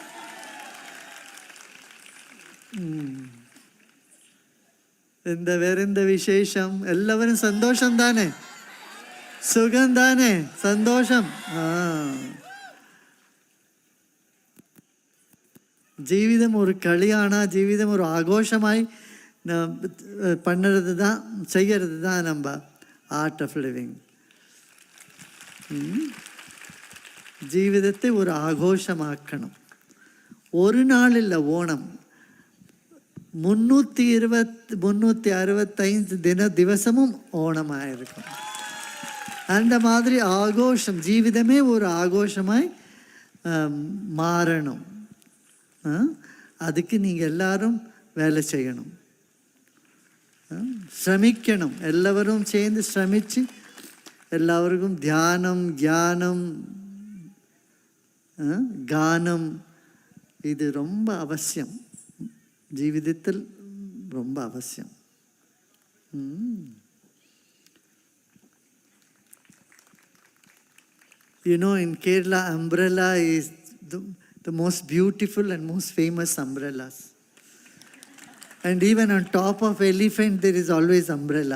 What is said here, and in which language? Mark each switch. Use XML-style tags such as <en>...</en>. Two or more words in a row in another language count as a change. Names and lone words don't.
<ml>വേറെന്താ വിശേഷം? എല്ലാവരും സന്തോഷം താനേ? സുഖം താനേ? സന്തോഷം. ജീവിതം ഒരു കളിയാണ്, ജീവിതം ഒരു ആഘോഷമായി</ml> <ta>பண்ணுறது தான், செய்கிறது தான் நம்ம ஆர்ட் ஆஃப் லிவிங்.</ta> <ml>ജീവിതത്തെ ഒരു ആഘോഷമാക്കണം. ഒരു നാളില്ല ഓണം, 365 ദിവസமும் ഓണമായിരിക്കും.</ml> <ta>அந்த மாதிரி ஆഘോഷം,</ta> <ml>ജീവിതമേ ഒരു ആഘോഷമായി മാറണം.</ml> <ta>அதுக்கு நீங்கள் எல்லாரும் வேலை செய்யணும்,</ta> <ml>ശ്രമിക്കണം. എല്ലാവരും ചേർന്ന് ശ്രമിച്ച് എല്ലാവർക്കും ധ്യാനം, ജ്ഞാനം, ഗാനം ഇത്</ml> <ta>ரொம்ப அவசியம்.</ta> <ml>ജീവിതത്തിൽ ரொம்ப അവശ്യം.</ml> <en>In Kerala, umbrella is the most beautiful and most famous umbrellas. And even on top of elephant, there is always umbrella.</en>